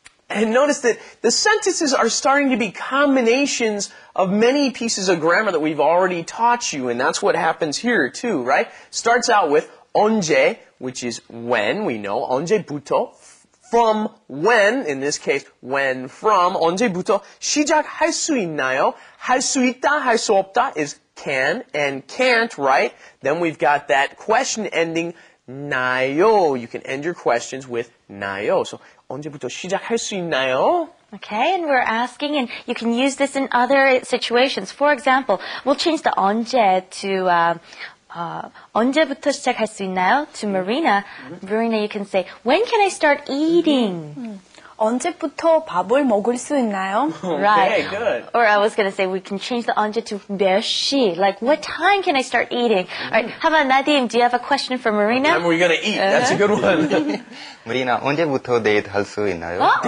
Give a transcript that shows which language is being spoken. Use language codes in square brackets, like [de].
[en] And notice that the sentences are starting to be combinations of many pieces of grammar that we've already taught you, and that's what happens here too, right? Starts out with 언제, which is when, we know, 언제부터, from when, in this case, when from, [ko] 언제부터, 시작할 수 있나요? 할 수 있다, 할 수 없다 [en] is can and can't, right? Then we've got that question ending 나요. You can end your questions with 나요. [ko] So 언제부터 시작할 수 있나요? [en] Okay, and we're asking, and you can use this in other situations. For example, we'll change the 언제 to [ko] 언제부터 시작할 수 있나요? [en] To Marina. Marina, you can say, when can I start eating? [ko] 언제부터 밥을 먹을 수 있나요? [en] Right. Okay, good. Or I was going to say, we can change the 언제 to 몇 시. Like, what time can I start eating? All right, how about Nadim? Do you have a question for Marina? What time are we going to eat? That's a good one. [ko] 우리나 언제부터 데이트 할 수 있나요?